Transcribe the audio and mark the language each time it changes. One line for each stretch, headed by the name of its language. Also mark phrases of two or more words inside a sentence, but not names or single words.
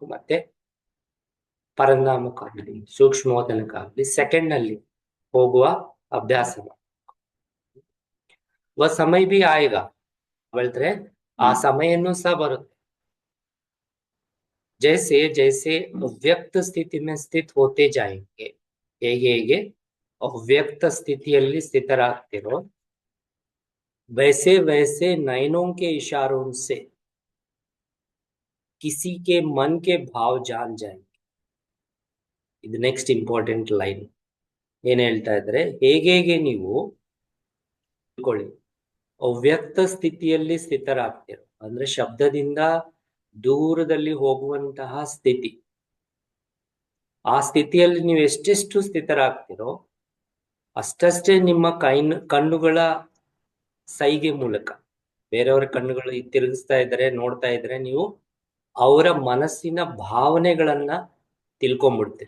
Kannada: ಮತ್ತೆ ಪರಂಧಾಮಕ್ಕಾಗ್ಲಿ ಸೂಕ್ಷ್ಮೋದನಕ್ಕಾಗ್ಲಿ ಸೆಕೆಂಡ್ ನಲ್ಲಿ ಹೋಗುವ ಅಭ್ಯಾಸ.
Hindi: समय भी आएगा
Kannada: ಹೇಳ್ತಾರೆ, ಆ ಸಮಯನೂ ಸಹ ಬರುತ್ತೆ.
Hindi: जैसे जैसे अव्यक्त स्थिति में स्थित होते जाएंगे,
Kannada: ಹೇಗೆ ಅವ್ಯಕ್ತ ಸ್ಥಿತಿಯಲ್ಲಿ ಸ್ಥಿತರಾಗ್ತಿರೋ,
Hindi: वैसे वैसे नयनों के इशारों से किसी के मन के भाव जान जाएंगे.
English: ಇದು next important line.
Kannada: ಏನ್ ಹೇಳ್ತಾ ಇದ್ರೆ, ಹೇಗೆ ನೀವು ತಿಳ್ಕೊಳ್ಳಿ, ಅವ್ಯಕ್ತ ಸ್ಥಿತಿಯಲ್ಲಿ ಸ್ಥಿತರಾಗ್ತಿರೋ ಅಂದ್ರೆ ಶಬ್ದದಿಂದ ದೂರದಲ್ಲಿ ಹೋಗುವಂತಹ ಸ್ಥಿತಿ. ಆ ಸ್ಥಿತಿಯಲ್ಲಿ ನೀವು ಎಷ್ಟೆಷ್ಟು ಸ್ಥಿತರಾಗ್ತಿರೋ ಅಷ್ಟಷ್ಟೇ ನಿಮ್ಮ ಕಣ್ಣುಗಳ ಸೈಗೆ ಮೂಲಕ ಬೇರೆಯವರ ಕಣ್ಣುಗಳು ತಿರುಗಿಸ್ತಾ ಇದ್ರೆ, ನೋಡ್ತಾ ಇದ್ರೆ, ನೀವು ಅವರ ಮನಸ್ಸಿನ ಭಾವನೆಗಳನ್ನ ತಿಳ್ಕೊಂಡ್ಬಿಡ್ತೀರಿ.